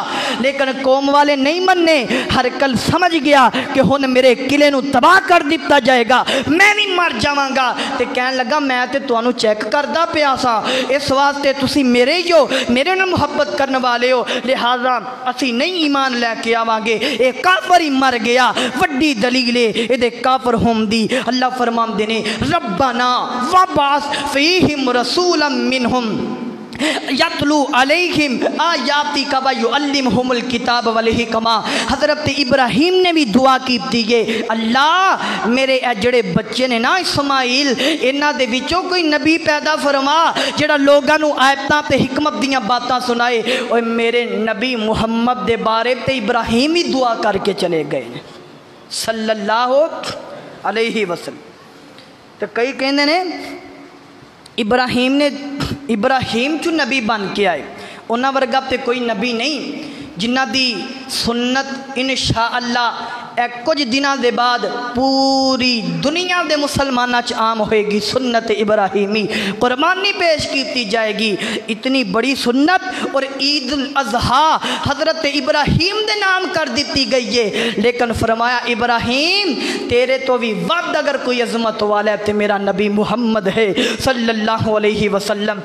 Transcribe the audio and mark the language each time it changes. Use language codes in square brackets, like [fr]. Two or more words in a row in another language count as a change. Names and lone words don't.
[pa] لیکن قوم والے نہیں منّے۔ ہرقل سمجھ گیا کہ ہن میرے قلعے نوں تباہ کر دتا جائے گا، میں بھی مر جاواں گا. تے کہن لگا میں تے تہانوں چیک کردا پیا سی، اس واسطے تسیں میرے ہی ہو، میرے نال محبت کرنے والے ہو، لہٰذا اسی نہیں ایمان لیکے آواں گے. ایہہ کافر ہی مر گیا، وڈی دلیل ایہہ کافر ہوم دی. اللہ فرماندے نے [ar] ربنا وابعث فيهم رسولا منهم يتلو عليهم آياتك ويعلمهم الكتاب والحكمة. [pa] حضرت ابراہیم نے بھی دعا کی ہے، اللہ میرے جیہڑے بچے نے نا اسماعیل، انہاں دے وچوں کوئی نبی پیدا فرما جیہڑا لوکاں نوں آیتاں تے حکمت دیاں باتاں سنائے. اوئے میرے نبی محمد دے بارے تے ابراہیم ہی دعا کر کے چلے گئے [ar] صلى الله عليه وسلم. [pa] تو کئی کہندے نے ابراہیم چوں نبی بن کے آئے، اونہاں ورگا تے کوئی نبی نہیں جنہاں دی سنت [ar] إن شاء الله [ur] کچھ دنوں کے بعد پوری دنیا کے مسلمانوں [pa] چ عام ہوئے گی. [ur] سنت ابراہیمی قربانی پیش کی جائے گی. اتنی بڑی سنت اور عید الاضحیٰ حضرت ابراہیم کے نام کر دی گئی ہے. [pa] لیکن فرمایا ابراہیم تیرے توں بھی ودھ اگر کوئی عظمت والا ہے تو میرا نبی محمد ہے [ar] صلى الله عليه وسلم.